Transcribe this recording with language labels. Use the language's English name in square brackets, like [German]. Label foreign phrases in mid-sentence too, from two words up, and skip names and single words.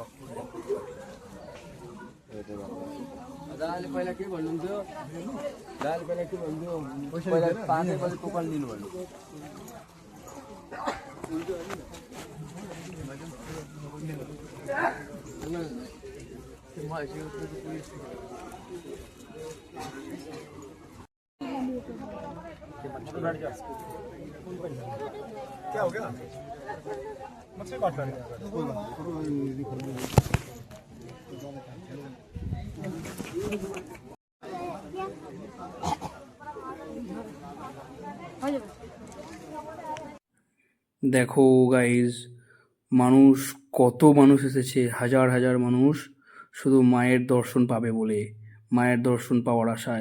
[Nepali] दाल पहिला के भन्नुहुन्थ्यो दाल पहिला के भन्थ्यो पहिला 5 बजे टोकन दिनु भन्नु [Hindi] क्या हो गया? मछली काट रहे हैं। [Bangla] দেখো গাইজ, মানুষ কত মানুষ এসেছে, হাজার হাজার মানুষ শুধু মায়ের দর্শন পাবে বলে, মায়ের দর্শন পাওয়ার আশায়।